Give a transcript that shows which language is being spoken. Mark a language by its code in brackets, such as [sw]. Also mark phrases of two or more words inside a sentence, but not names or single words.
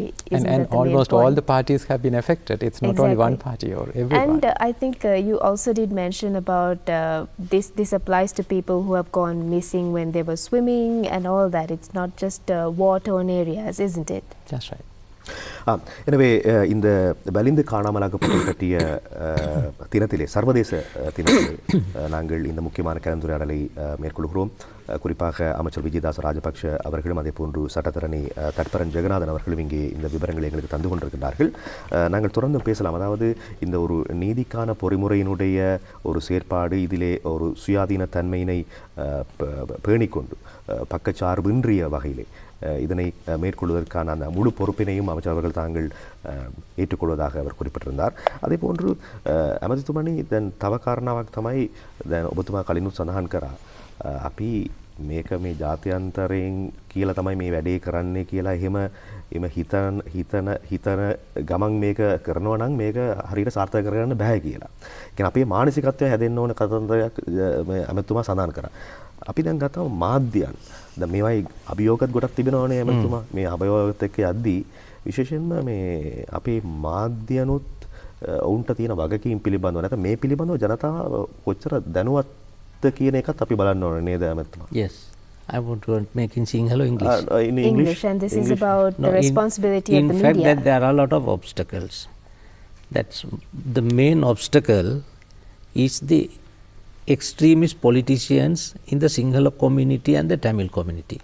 [en] Isn't And that the almost main point? all the parties have been affected. It's not only one party or everyone. And I think you also did mention about this applies to people who have gone missing when they were swimming and all that. It's not just war-torn areas, isn't it? That's right. [ta] எனவே இந்த வலிந்து காணாமலாக்கப்பட்டது பற்றிய தினத்திலே, சர்வதேச தினத்திலே நாங்கள் இந்த முக்கியமான கலந்துரையாடலை மேற்கொள்கிறோம். குறிப்பாக அமைச்சர் விஜயதாச ராஜபக்ஷ அவர்களும் அதே போன்று சட்டத்தரணி தட்பரன் ஜெகநாதன் அவர்களும் இங்கே இந்த விவரங்களை எங்களுக்கு தந்து கொண்டிருக்கிறார்கள். நாங்கள் தொடர்ந்து பேசலாம். அதாவது இந்த ஒரு நீதிக்கான பொறிமுறையினுடைய ஒரு செயற்பாடு, இதிலே ஒரு சுயாதீன தன்மையினை பேணிக்கொண்டு பக்கச்சார்பின்றிய வகையிலே இதனை மேற்கொள்வதற்கான அந்த முழு பொறுப்பினையும் அமைச்சர் அவர்கள் தாங்கள் ஏற்றுக்கொள்வதாக அவர் குறிப்பிட்டிருந்தார். அதே போன்று [si] ඇමතිතුමනි දැන් තව කාරණාවක් තමයි දැන් ඔබතුමා කලිනුත් සඳහන් කරා අපි මේක මේ ජාත්‍යන්තරයෙන් කියලා තමයි මේ වැඩේ කරන්නේ කියලා එහෙම හිතන ගමන් මේක කරනවා නම් මේක හරියට සාර්ථක කරගන්න බෑ කියලා. කියන්නේ අපේ මානසිකත්වය හැදෙන්න ඕන කතන්දරයක් ඇමතිතුමා සඳහන් කරා. අපි දැන් ගත්තම මාධ්‍යයන් දැන් මේවයි අභියෝගත් ගොඩක් තිබෙනවනේ ඇමතිතුමා. මේ අභියෝගත් එක්ක යද්දී විශේෂයෙන්ම මේ අපේ මාධ්‍යනුත් ඔවුන්ට තියෙන වගකීම් පිළිබඳව නැත්නම් මේ පිළිබඳව ජනතාව කොච්චර දැනුවත්ද කියන එකත් අපි බලන්න ඕනේ නේද ඇමතිතුමා? [en] Yes. I want to make in Sinhala or English. In English, and this is about the responsibility of the media. In fact, that there are a lot of obstacles. That's the main obstacle is the extremist politicians in the Sinhala community and the Tamil community.